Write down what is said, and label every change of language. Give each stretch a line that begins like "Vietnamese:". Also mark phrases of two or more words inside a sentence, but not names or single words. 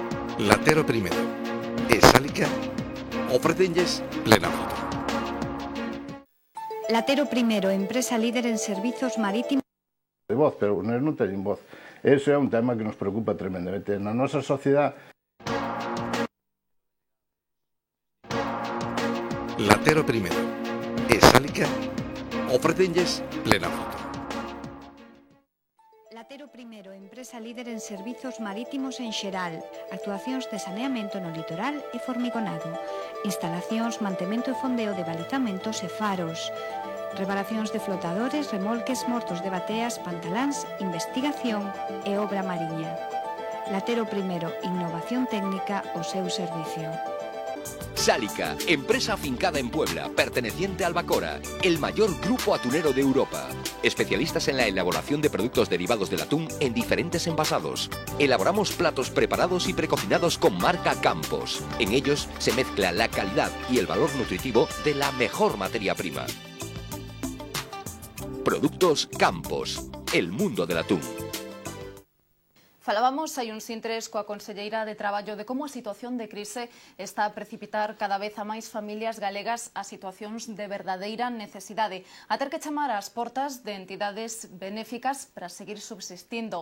Galician: Latero Primero e Sálica ofrecenlles plena foto. Latero Primero, empresa líder en servizos marítimos. De voz, pero non teñen voz. Ese é un tema que nos preocupa tremendamente. Na nosa sociedade... Latero Primero e Sálica ofrecenlles plena foto. Latero Primero, empresa líder en servizos marítimos en xeral, actuacións de saneamento no litoral e formigonado, instalacións, mantemento e fondeo de balizamentos e faros, reparacións de flotadores, remolques, mortos de bateas, pantaláns, investigación e obra mariña. Latero Primero, innovación técnica ao seu servicio.
Spanish: Sálica, empresa afincada en Puebla, perteneciente a Albacora, el mayor grupo atunero de Europa. Especialistas en la elaboración de productos derivados del atún en diferentes envasados. Elaboramos platos preparados y precocinados con marca Campos. En ellos se mezcla la calidad y el valor nutritivo de la mejor materia prima. Productos Campos, el mundo del atún.
Galician: Falábamos hai uns intres coa Conselleira de Traballo de como a situación de crise está a precipitar cada vez a máis familias galegas a situacións de verdadeira necesidade, a ter que chamar ás portas de entidades benéficas para seguir subsistindo.